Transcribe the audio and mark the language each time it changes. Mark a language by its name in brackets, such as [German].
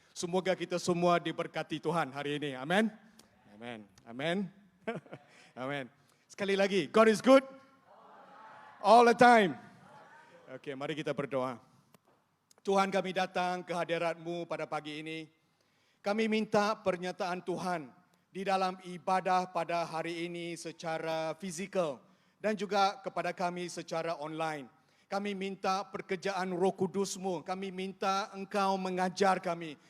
[Malay] Semoga kita semua diberkati Tuhan hari ini. Amin. Amin. Amin. Amin. Sekali lagi, [English] God is good all the time. [Malay] Okey, mari kita berdoa. Tuhan, kami datang ke hadirat-Mu pada pagi ini. Kami minta pernyataan Tuhan di dalam ibadah pada hari ini secara fizikal dan juga kepada kami secara online. Kami minta pekerjaan Roh Kudus-Mu. Kami minta Engkau mengajar kami.